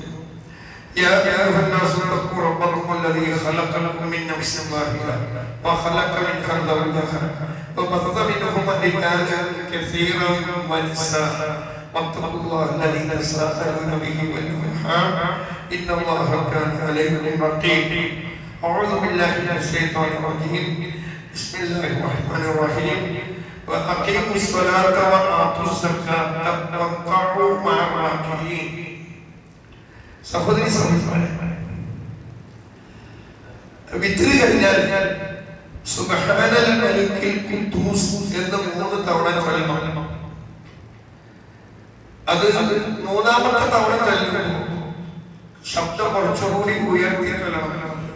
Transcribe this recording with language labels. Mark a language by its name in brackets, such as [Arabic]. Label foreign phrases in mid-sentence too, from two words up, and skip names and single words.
[Arabic] يا أيها الناس اتقوا ربكم الذي خلقكم من نفس واحدة وخلق منها زوجها وبث منهما رجالا كثيرا ونساء واتقوا الله الذي تساءلون به والأرحام إن الله كان عليكم رقيبا. أعوذ بالله من الشيطان الرجيم. بسم الله الرحمن الرحيم. وأقيموا الصلاة وآتوا الزكاة واركعوا مع الراكعين. [Malayalam] സഹോദരി സഹോദരന്മാരെ, വിത്രി കഴിഞ്ഞാൽ [Arabic] سبحان الملك القدوس [Malayalam] എന്ന് 3 തവണ ചൊല്ലണം. അത് മൂന്നാമത്തെ തവണ ചൊല്ലുമ്പോൾ ശബ്ദം കുറച്ചുകൂടി ഉയർത്തി ചൊല്ലണം.